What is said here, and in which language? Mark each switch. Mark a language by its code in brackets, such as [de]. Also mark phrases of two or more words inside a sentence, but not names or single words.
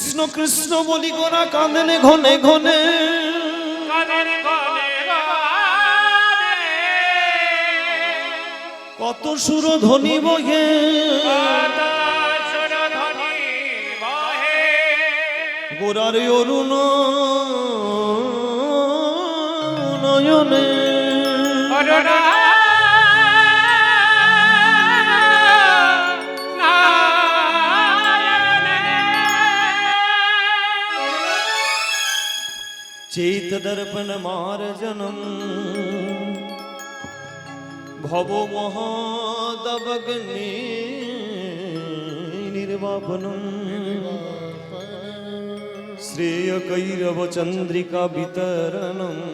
[bn] কৃষ্ণ বলি গোরা কাঁদেন ঘনে ঘনে, কত সুর ধ্বনি বহে গোরার অরুণ নয়নে। [sa] चैत दर्पण मार्जनम भव महादवग्नि निर्वापनम श्रेय कैरव चंद्रिका वितरणम